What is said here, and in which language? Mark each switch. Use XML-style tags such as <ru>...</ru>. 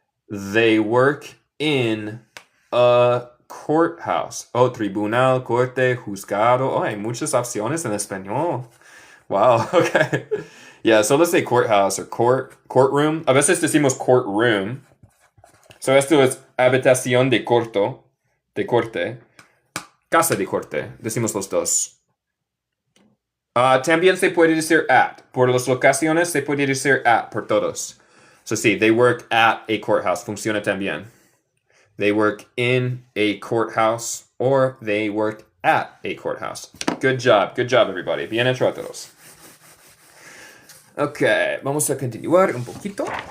<en>They work in a courthouse.</en> <es>Oh, tribunal, corte, juzgado. Oh, hay muchas opciones en español. Wow, okay.</es> <en>Yeah, so let's say courthouse or courtroom.</en> <es>A veces decimos courtroom. So, esto es habitación de corte. Casa de corte. Decimos los dos. También se puede decir at. Por las locaciones se puede decir at por todos.</es> <en>So sí, they work at a courthouse.</en> <es>Funciona también.</es> <en>They work in a courthouse or they work at a courthouse. Good job, everybody.</en> <es>Bien hecho a todos. Ok, vamos a continuar un poquito.</es>